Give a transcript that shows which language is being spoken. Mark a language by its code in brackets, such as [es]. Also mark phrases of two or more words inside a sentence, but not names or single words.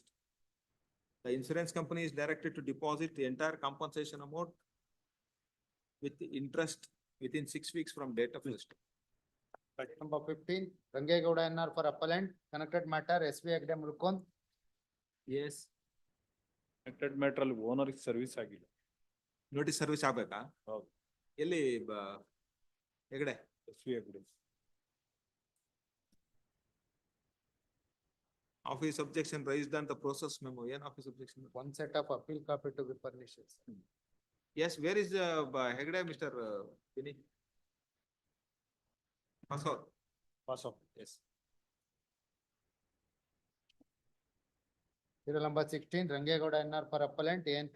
[en] The insurance company is directed to deposit the entire compensation amount with interest within 6 weeks from date of list. Number 15, Rangegowda NR for appellant, connected matter, SV Agdam Rukon. Yes. Connected matter [kn] ಅಲ್ಲಿ [en] owner service [kn] ಆಗಿಲ್ಲ. [en] notice service [kn] ಆಗ್ಬೇಕಾ? ಎಲ್ಲಿ ಹೆಗಡೆ? [en] SV Agdam. Office objection raised on the process memo. Yeah, office objection. One set of appeal copy to be furnished. Yes, where is Hegde, Mr. Vinny? Pass out. Pass out, yes. Serial number 16, Rangegowda NR for appellant, A.N.